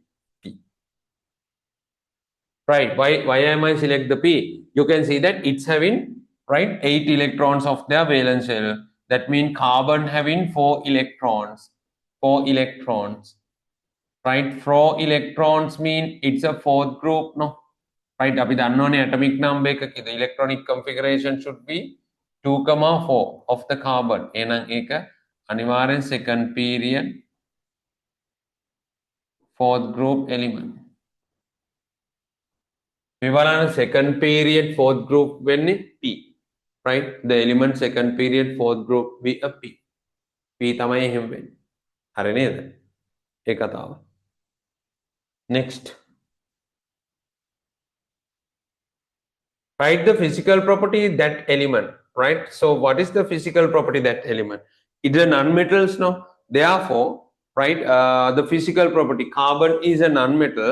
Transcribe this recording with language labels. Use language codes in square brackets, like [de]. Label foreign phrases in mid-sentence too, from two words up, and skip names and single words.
[en] Right, why am I select the P? You can see that it's having right 8 electrons of their valence shell. That means carbon having 4 electrons. 4 electrons. Right, 4 electrons mean it's a fourth group, no? Right, [si] අපි දන්නෝනේ [en] atomic number එකක the electronic configuration should be 2,4 of the carbon. [si] එහෙනම් ඒක අනිවාර්යෙන් [en] second period fourth group element. [si] මේ බලන්න [en] second period fourth group [si] වෙන්නේ P. right? [en] The element second period fourth group be a P. [si] P තමයි එහෙම වෙන්නේ. හරි නේද? ඒ කතාව. [en] Next. Write the physical property that element, right? So what is the physical property that element? It's a non-metals, no? Therefore, right, the physical property, carbon is a non-metal.